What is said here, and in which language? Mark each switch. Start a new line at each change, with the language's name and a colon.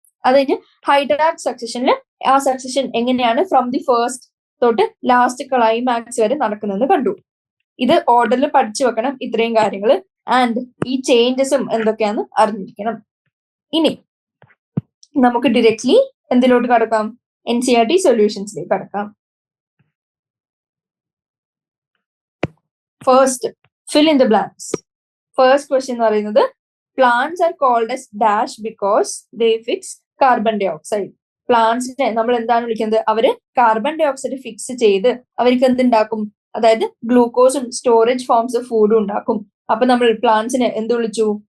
Malayalam: അത് കഴിഞ്ഞ് ഹൈഡ്രാർക്ക് സക്സഷനിൽ ആ സക്സഷൻ എങ്ങനെയാണ് ഫ്രം ദി ഫസ്റ്റ് തൊട്ട് ലാസ്റ്റ് ക്ലൈമാക്സ് വരെ നടക്കുന്നതെന്ന് കണ്ടു. ഇത് ഓർഡറിൽ പഠിച്ചു വെക്കണം ഇത്രയും കാര്യങ്ങൾ. ആൻഡ് ഈ ചേഞ്ചസും എന്തൊക്കെയാന്ന് അറിഞ്ഞിരിക്കണം. ഇനി നമുക്ക് ഡയറക്ട്ലി എന്തിലോട്ട് കടക്കാം? NCERT സൊല്യൂഷൻസിലേക്ക് കടക്കാം.
English: First, fill in the blanks. First question
Malayalam: എന്ന് പറയുന്നത്
English: Plants are called as dash because they fix carbon dioxide.
Malayalam: പ്ലാന്റ്സിനെ നമ്മൾ എന്താണ് വിളിക്കുന്നത്? അവര് കാർബൺ ഡൈ ഓക്സൈഡ് ഫിക്സ് ചെയ്ത് അവർക്ക് എന്തുണ്ടാക്കും? അതായത് ഗ്ലൂക്കോസും സ്റ്റോറേജ് ഫോംസ് ഓഫ് ഫുഡും ഉണ്ടാക്കും. അപ്പൊ നമ്മൾ പ്ലാന്റ്സിനെ എന്ത് വിളിച്ചു?